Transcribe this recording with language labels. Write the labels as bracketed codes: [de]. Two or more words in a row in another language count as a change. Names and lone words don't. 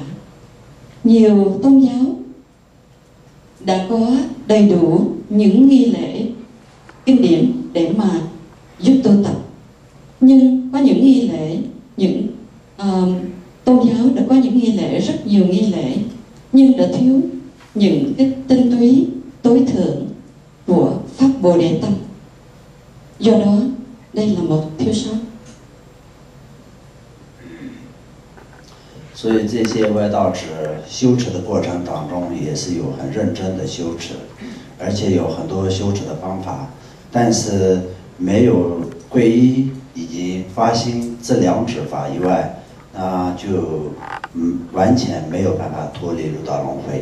[vi] Nhiều tôn giáo đã có đầy đủ những nghi lễ kinh điển để mà giúp tu tập, nhưng có những nghi lễ, những tôn giáo đã có những nghi lễ, rất nhiều nghi lễ, nhưng đã thiếu những cái tinh túy tối thượng của Pháp Bồ Đề Tâm. Do đó đây là một thiếu sót. [zh] 所以这些外道者修持的过程当中，也是有很认真的修持，而且有很多修持的方法，但是没有皈依以及发心这两指法以外，就完全没有办法脱离六道轮回。